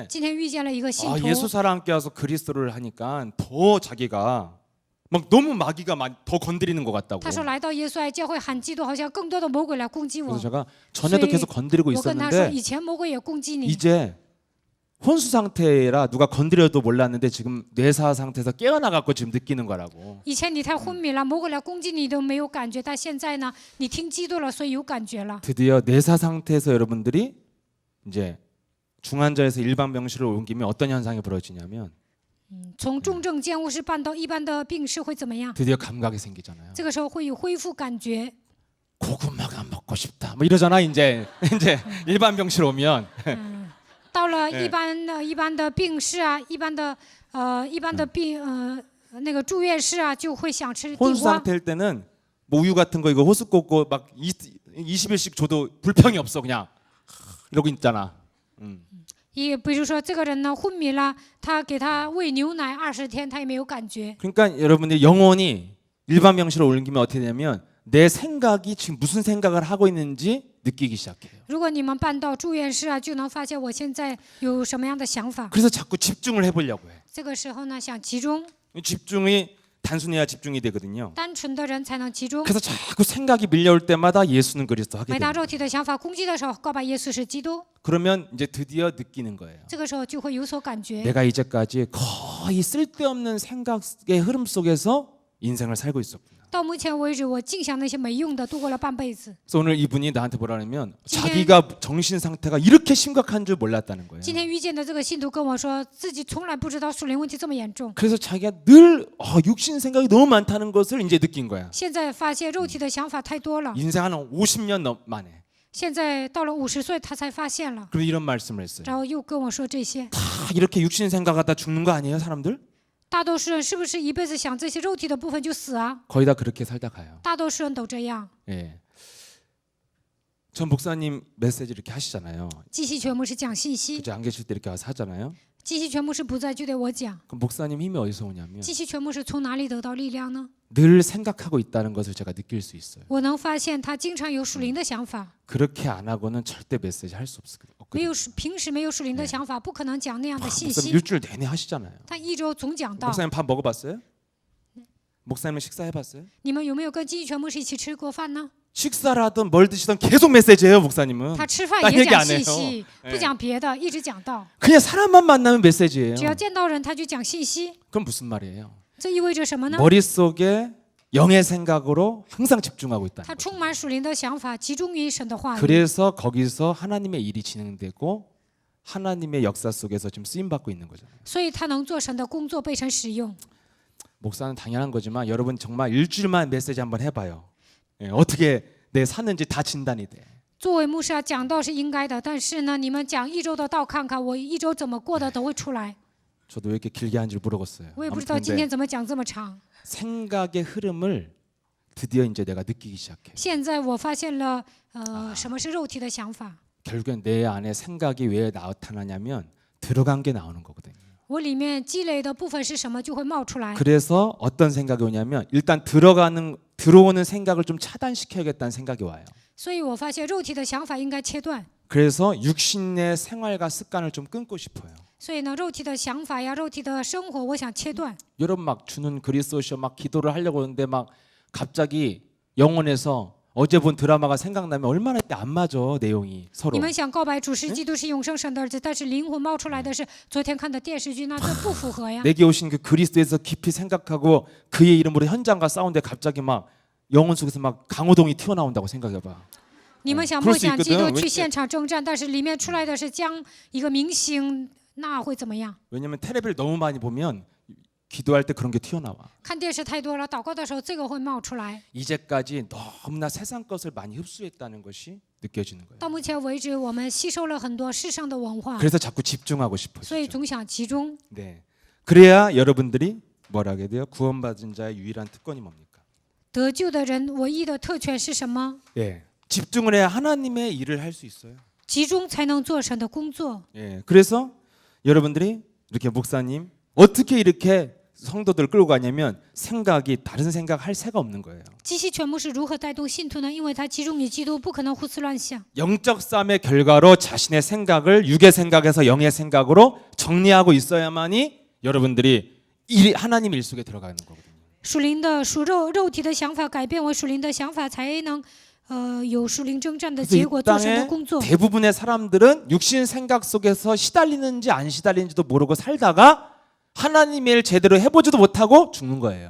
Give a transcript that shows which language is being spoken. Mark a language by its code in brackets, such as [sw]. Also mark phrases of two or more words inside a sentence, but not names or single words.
[zh] 今天遇见了一个信徒， [ko] 예수사랑 함께 와서 그리스도를 하니까 더 자기가 막 너무 마귀가 더 건드리는 것 같다고. [zh] 他说来到耶稣爱教会喊基督，好像更多的魔鬼来攻击 [ko] 그래서 [zh] 我。 [ko] 제가 전에도 계속 건드리고 [zh] 我跟他说， [ko] 있었는데 [zh] 以前魔鬼也攻击你， [ko] 이제 혼수 상태라 누가 건드려도 몰랐는데 지금 뇌사 상태에서 깨어나갖고 지금 느끼는 거라고. [zh] 以前你太昏迷了，魔鬼来攻击你都没有感觉，但现在呢，你听基督了，所以有感觉了。 [ko] 드디어 뇌사 상태에서 여러분들이 이제 중환자에서 일반 병실을 옮기면 어떤 현상이 벌어지냐면 [zh] 从重症监护室搬到一般的病室会怎么样？ [ko] 드디어 감각이 생기잖아요. [zh] 这个时候会有恢复感觉， [ko] 고구마가 먹고 싶다. 뭐 이러잖아 이제 일반 병실 오면 [zh] 到了一般的病室啊，一般的病那个住院室啊，就会想吃地 [ko] 혼수 [zh] 瓜。 [ko] 상태일 때는 뭐 우유 같은 거 이거 호수 꽂고 막 20일씩 줘도 불평이 없어 그냥 이러고 있잖아. [zh] 也比如说这个人呢昏迷了，他给他喂牛奶20天，他也没有感觉。 [ko] 그러니까 여러분들 영혼이 일반 병실로 옮기면 어떻게 되냐면 내 생각이 지금 무슨 생각을 하고 있는지 느끼기 시작해요. [zh] 如果你们搬到住院室啊，就能发现我现在有什么样的想法。 [ko] 그래서 자꾸 집중을 해보려고 해. [zh] 这个时候呢，想集中， [ko] 집중이 단순해야 집중이 되거든요. [zh] 单纯的人才能集中。 [ko] 그래서 자꾸 생각이 밀려올 때마다 예수는 그리스도 하게 [zh] 每当 [ko] 돼요. [zh] 肉体的想法攻击的时候，告白耶稣是基督， [ko] 그러면 이제 드디어 느끼는 거예요. [zh] 这个时候就会有所感觉。 [ko] 내가 이제까지 거의 쓸데없는 생각의 흐름 속에서 인생을 살고 있었구나. [zh] 到目前为止，我净想那些没用的，度过了半辈子。 [ko] 그래서 오늘 이분이 나한테 뭐라냐면 지금- 자기가 정신 상태가 이렇게 심각한 줄 몰랐다는 거예요. [zh] 今天遇见的这个信徒跟我说，自己从来不知道属灵问题这么严重， [ko] 그래서 자기가 늘 육신 생각이 너무 많다는 것을 이제 느낀 거야. [zh] 现在发现肉体的想法太多了。 [ko] 인생 한 50년 만에. [zh] 现在到了50岁，他才发现了， [ko] 그리고 이런 말씀을 했어요. [zh] 然后又跟我说这些。 [ko] 다 이렇게 육신 생각하다 죽는 거 아니에요, 사람들? [zh] 大多数人是不是一辈子想这些肉体的部分就死啊？ [ko] 거의 다 그렇게 살다 가요. [zh] 大多数人都这样。 [ko] 예. 전 목사님 메시지 이렇게 하시잖아요. [zh] 季希全牧师讲信息， [ko] 그죠? 안 계실 때 이렇게 와서 하잖아요. [zh] 季希全牧师不在就得我讲。 [ko] 그럼 목사님 힘이 어디서 오냐면 [zh] 季希全牧师从哪里得到力量呢？ [ko] 늘 생각하고 있다는 것을 제가 느낄 수 있어요. [zh] 我能发现他经常有属灵的想法， [ko] 그렇게 안 하고는 절대 메시지 할 수 [zh] 没有 [ko] 없거든요. [zh] 平时没有属灵的想法，不可能讲那样的信 [ko] 목사님 [zh] 息。 [ko] 일주일 내내 하시잖아요. [zh] 他一周总讲到。 [ko] 목사님 밥 먹어봤어요? 목사님 식사해봤어요? [zh] 你们有没有跟季希全牧师一起吃过饭呢？ [ko] 식사라든 뭘 드시든 계속 메시지예요, 목사님은. [zh] 他吃饭 [ko] 딴 [zh] 也 [ko] 얘기 [zh] 讲 [ko] 안 [zh] 信 [ko] 해요. [zh] 息，不讲别的，一直讲到。 [ko] 그냥 사람만 만나면 메시지예요. [zh] 只要见到人，他就讲信息。 [ko] 그럼 무슨 말이에요? [zh] 这意味着什么呢？ [ko] 머릿속에 영의 생각으로 항상 집중하고 있다는 [zh] 他 [ko] 거죠. [zh] 充满属灵的想法，集中于神的话语， [ko] 그래서 거기서 하나님의 일이 진행되고 하나님의 역사 속에서 지금 쓰임 받고 있는 거잖아요. [zh] 所以他能做神的工作，被神使用。 [ko] 목사는 당연한 거지만 여러분 정말 일주일만 메시지 한번 해봐요. 예, 어떻게 내 사는지 다 진단이 돼. [zh] 作为牧师啊，讲道是应该的，但是呢，你们讲一周的道，看看我一周怎么过的都会出来。 [ko] 저도 왜 이렇게 길게 한 줄 모르겠어요. [zh] 我也不知道 [ko] 아무튼 [zh] 今天 [ko] 근데 [zh] 怎么讲这么长。 [ko] 생각의 흐름을 드디어 이제 내가 느끼기 시작해. [zh] 现在我发现了，什么是肉体的想法？ [ko] 결국엔 내 안에 생각이 왜 나타나냐면 들어간 게 나오는 거거든요. [zh] 我里面积累的部分是什么，就会冒出来。 [ko] 그래서 어떤 생각이 오냐면 일단 들어오는 생각을 좀 차단시켜야겠다는 생각이 와요. [zh] 所以我发现肉体的想法应该切断。 [ko] 그래서 육신의 생활과 습관을 좀 끊고 싶어요. [zh] 所以呢，肉体的想法呀，肉体的生活，我想切断。 [ko] 여러분 막 주는 그리스도시여 막 기도를 하려고 하는데 막 갑자기 영혼에서 어제 본 드라마가 생각나면 얼마나 안 맞아 내용이 [zh] 你 [ko] 서로. [zh] 们想告白主是基督是永生神的儿子，但是灵魂冒出来的是昨天看的电视剧，那这不符合呀。 [ko] 내게 오신 그 그리스도에서 깊이 생각하고 그의 이름으로 현장과 싸우는데 갑자기 막 영혼 속에서 막 강호동이 튀어나온다고 생각해봐. [zh] 你们想 [ko] 그럴 [zh] 默 [ko] 수 [zh] 想基督 [ko] 있거든. [zh] 去现场征战，但是里面出来的是将一个明星，那会怎么样？ [ko] 왜냐면 텔레비를 너무 많이 보면 기도할 때 그런 게 튀어나와. [zh] 看电视太多了，祷告的时候这个会冒出来。 [ko] 이제까지 너무나 세상 것을 많이 흡수했다는 것이 느껴지는 거예요. [zh] 到目前为止，我们吸收了很多世上的文化， [ko] 그래서 자꾸 집중하고 [zh] 所以 [ko] 싶어지죠. [zh] 总想集中。 [ko] 네. 그래야 여러분들이 뭘 하게 돼요? 구원받은 자의 유일한 특권이 뭡니까? [zh] 得救的人唯一的特权是什么？ [ko] 예. 집중을 해야 하나님의 일을 할 수 있어요. [zh] 集中才能做神的工作。 [ko] 예. 그래서 여러분들이 이렇게 목사님 어떻게 이렇게 성도들 끌고 가냐면 생각이 다른 생각 할 새가 없는 거예요. [zh] 基希全牧是如何带动信徒呢？因为他集中于基督，不可能胡思乱想。 [ko] 영적 싸움의 결과로 자신의 생각을 육의 생각에서 영의 생각으로 정리하고 있어야만이 여러분들이 하나님 일 속에 들어가는 거거든요. [zh] 属灵的属肉体的想法改变为属灵的想法，才能有属灵征战的 [ko] 그래서 [zh] 结 [ko] 이 [zh] 果，做神的 [ko] 땅의 [zh] 工作。 [ko] 대부분의 사람들은 육신 생각 속에서 시달리는지 안 시달리는지도 모르고 살다가 하나님의 일 제대로 해보지도 못하고 죽는 거예요.